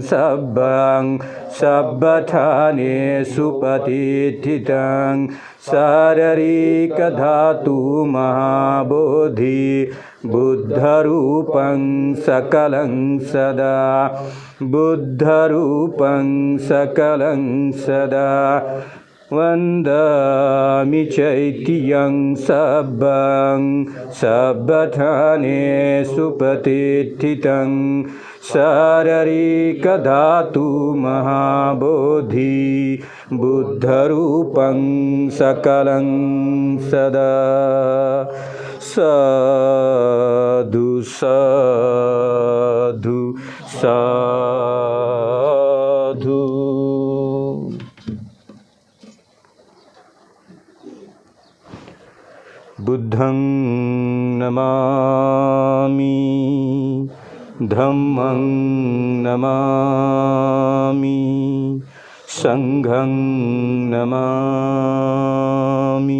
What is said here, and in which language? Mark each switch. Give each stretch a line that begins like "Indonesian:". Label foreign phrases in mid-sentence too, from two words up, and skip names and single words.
Pali: सब्बथानेषु प्रतिष्ठितं शारीरिकधातु महाबोधि बुद्धरूपं सकलं सदा बुद्धरूपं सकलं सदा वंदामि चैत्यं सब्बथानेषु प्रतिष्ठितं शारीरिकधातु महाबोधि बुद्धरूपं सकलं सदा। साधु साधु। साधु। बुद्धं नमामि, धम्मं नमामि, संघं नमामि।